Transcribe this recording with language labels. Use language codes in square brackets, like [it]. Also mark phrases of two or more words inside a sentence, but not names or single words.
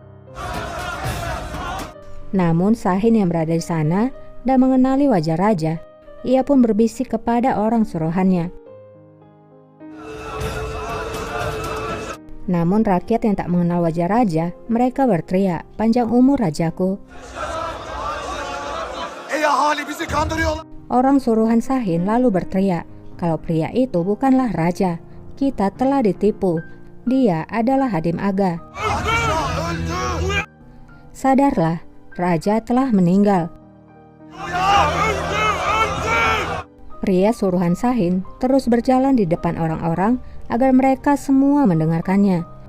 [id] Namun Sahin yang berada di sana dan mengenali wajah raja, ia pun berbisik kepada orang suruhannya. Namun rakyat yang tak mengenal wajah raja, mereka berteriak, "Panjang umur rajaku." [tr] Ahali bizi kandırıyorlar. [id] Orang suruhan Sahin lalu berteriak, "Kalau pria itu bukanlah raja, kita telah ditipu. Dia adalah Hadim Aga." Sadarlah, raja telah meninggal. Pria suruhan Sahin terus berjalan di depan orang-orang agar mereka semua mendengarkannya.